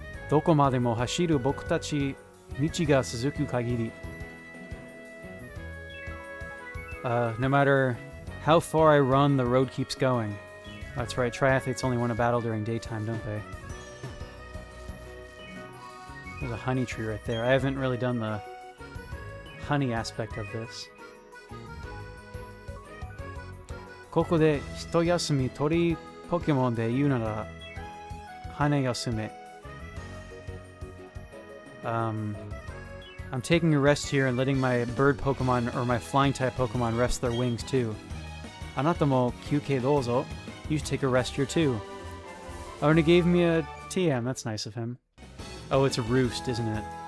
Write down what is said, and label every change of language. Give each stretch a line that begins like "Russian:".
Japanese: どこまでも走る僕たち道が続く限り
English: No matter how far I run, the road keeps going. That's right, triathletes only want to battle during daytime, don't they? There's a honey tree right there. I haven't really done the honey aspect of this.
Japanese: ここで一休み鳥ポケモンで言うなら羽休め
English: I'm taking a rest here and letting my bird Pokemon or my flying type Pokemon rest their wings too.
Japanese: Anata mo kyuke dozo.
English: You should take a rest here too. Oh, and he gave me a TM. That's nice of him. Oh, it's a roost, isn't it?